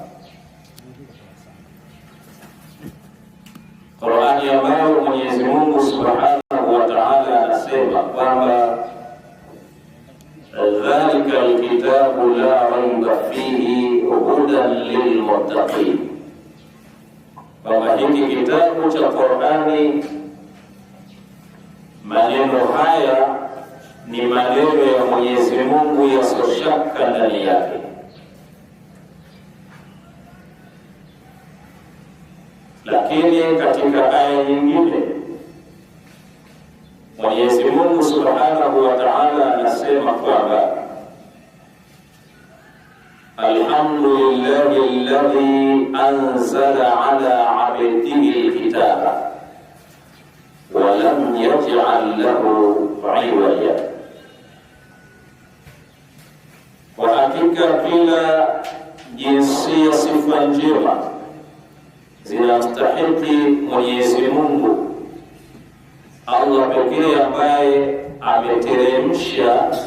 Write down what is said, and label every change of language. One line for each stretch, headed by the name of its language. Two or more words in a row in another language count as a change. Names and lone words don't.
Swahili: Qur'ani ambayo Mwenyezi Mungu
Arabic: سبحانه وتعالى
Swahili: anasema kwamba
Arabic: ذلك الكتاب لا ريب فيه هدى للمتقين,
Swahili: kwamba hiki kitabu cha Qur'ani, maneno haya ni maneno ya Mwenyezi Mungu yasioshaka ndani yake. Lakini katika aya nyingine Mwenyezi Mungu
Arabic: سبحانه وتعالى
Swahili: anasema kwamba
Arabic: الحمد لله الذي أنزل على عبده الكتاب ولم يجعل له عوجا,
Swahili: Hakika kila jinsia sifa njema zinamstahiki Mwenyezi Mungu Allah pekee, ambaye ameteremsha